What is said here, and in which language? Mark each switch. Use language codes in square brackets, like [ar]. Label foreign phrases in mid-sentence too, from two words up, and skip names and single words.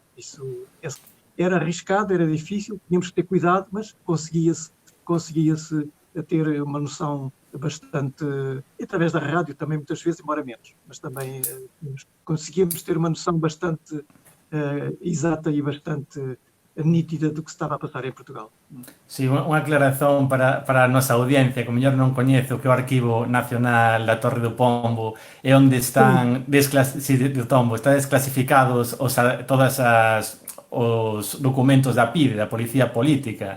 [pt] Isso era arriscado, era difícil, tínhamos que ter cuidado, mas conseguia-se ter uma noção bastante, através da rádio também muitas vezes, embora menos, mas também conseguíamos ter uma noção bastante exata e bastante nítida do que [gl] se estaba a pasar en Portugal. Sí, unha aclaración para a nosa audiencia, que mellor non coñece o que é o Arquivo Nacional da Torre do Pombo, é onde están do Tombo, está desclasificados todas os documentos da PIDE, da Policía Política.